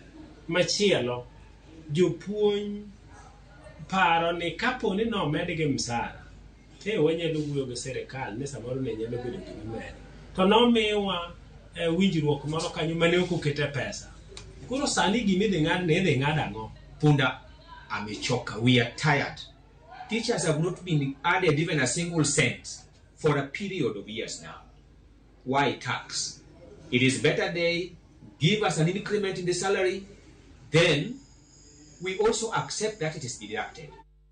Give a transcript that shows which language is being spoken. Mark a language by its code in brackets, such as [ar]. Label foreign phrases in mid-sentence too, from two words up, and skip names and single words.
[luo] Machielo, jopuonj paro ni kaponi nomedgi msara, te wanyalo wuoyo gi serikal ni samoro ne nyalo bedo gimaber. To nomiwa winjruok moro kanyo mane ok okete pesa. Koro sani gimidhi ng'ad ne idhi ng'ad ang'o? [sw] Punda amechoka. [en] We are tired. Teachers have not been added even a single cent for a period of years now. Why tax? It is better they give us an increment in the salary, then we also accept that it is deducted.